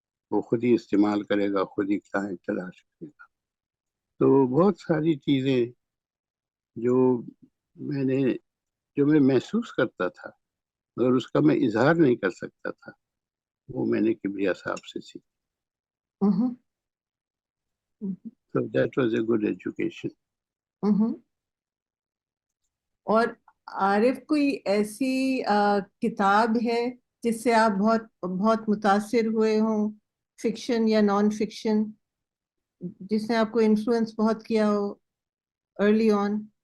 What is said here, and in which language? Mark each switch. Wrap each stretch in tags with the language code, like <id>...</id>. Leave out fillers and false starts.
<ur>وہ خود ہی استعمال کرے گا، خود ہی کلائنٹ تلاش کرے گا. تو بہت ساری چیزیں جو میں محسوس کرتا تھا مگر اس کا میں اظہار نہیں کر سکتا تھا، وہ میں نے کبریا صاحب سے سیکھی.</ur> <en>So that was a good education.</en> <ur>اور عارف، کوئی ایسی کتاب ہے جس سے آپ بہت بہت متاثر ہوئے ہوں، فکشن یا نان فکشن، جس نے آپ کو انفلوئنس بہت کیا ہو ارلی آن؟</ur>